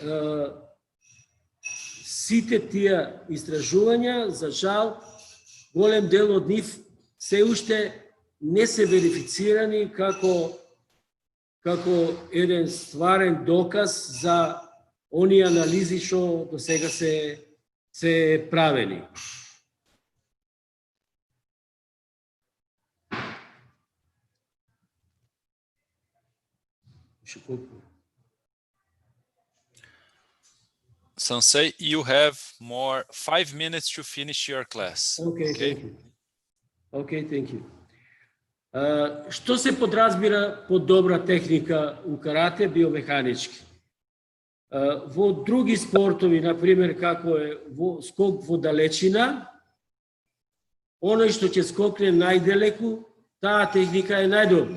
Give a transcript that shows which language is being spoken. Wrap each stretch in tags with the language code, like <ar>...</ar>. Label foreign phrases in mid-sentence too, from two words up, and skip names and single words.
<mk>сите тие истражувања, за жал, голем дел од нив се уште не се верифицирани како еден стварен доказ за оние анализи што до сега се правени.</mk> <en>Sensei, you have 5 minutes to finish your class. Okay, thank you. Okay, thank you.</en> <mk>Што се подразбира под добра техника у карате биомеханички? Во други спортови, например, како е скок во далечина, оној што ќе скокне најдалеку, таа техника е најдобра.</mk>